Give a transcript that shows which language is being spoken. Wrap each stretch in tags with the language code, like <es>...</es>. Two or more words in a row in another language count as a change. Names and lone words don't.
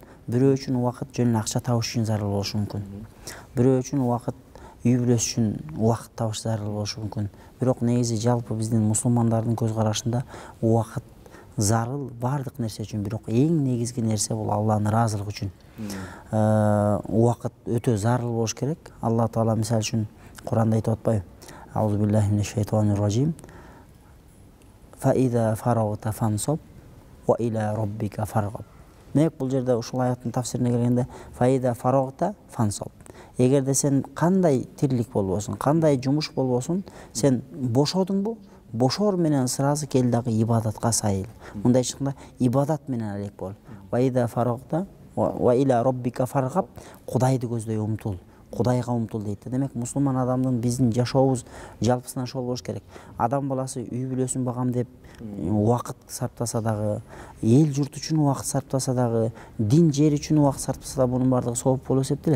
<ky>Бирөө үчүн убакыт жөн эле акча табыш үчүн зарыл болушу мүмкүн. Бирөө үчүн убакыт үй бүлөсү үчүн убакыт табыш зарыл болушу мүмкүн. Бирок негизи жалпы биздин мусулмандардын көз карашында убакыт зарыл бардык нерсе үчүн, бирок эң негизги нерсе бул Алланын ыраазылыгы үчүн. Убакыт өтө зарыл болуш керек. Алла Таала мисалы үчүн Куранда айтып атпайбы?</ky> <ar>أعوذ بالله من الشيطان الرجيم. فإذا فرغت فانصب وإلى ربك فارغب.</ar> <ky>Демек бул жерде ушул аяттын тафсирине келгенде</ky> <ar>فإذا فرغت فانصب.</ar> <ky>Эгерде сен кандай тирлик болбосун, кандай жумуш болбосун, сен бошодуңбу? Бошор менен сразу кел дагы ибадатка сайыл. Мындай чыкканда ибадат менен алек бол.</ky> <ar>فإذا فرغت وإلى ربك فارغب.</ar> <ky>Кудайды көздөй умтул. Кудайга умтул дейт. Демек мусулман адамдын биздин жашообуз жалпысынан ошол болуш керек. Адам баласы үй бүлөсүн багам деп убакыт сарптаса дагы, эл журт үчүн убакыт сарптаса дагы, дин жер үчүн убакыт сарптаса дагы бунун баардыгы сооп болуп эсептелет.</ky>